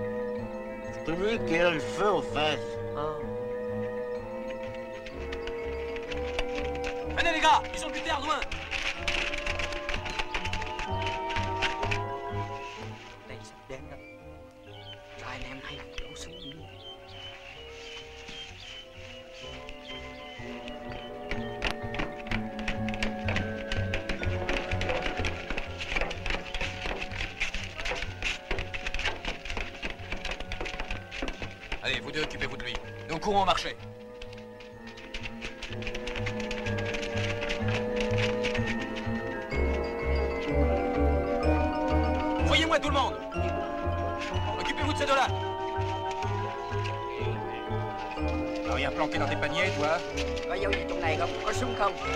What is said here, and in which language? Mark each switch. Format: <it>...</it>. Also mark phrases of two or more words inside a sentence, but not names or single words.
<fr>Je te dis qu'il a le feu aux fesses. Venez les gars, ils ont buté Ardouin.</fr> <vi>Đây sắp đến rồi. Cho anh em hay đổ xuống đi.</vi> <fr>Allez, vous deux, occupez-vous de lui. Nous courons au marché. Voyez-moi tout le monde. Occupez-vous de ces deux-là. T'as rien planqué dans tes paniers, toi?</fr> <vi>Có dấu gì trong này không? Có súng không?</vi>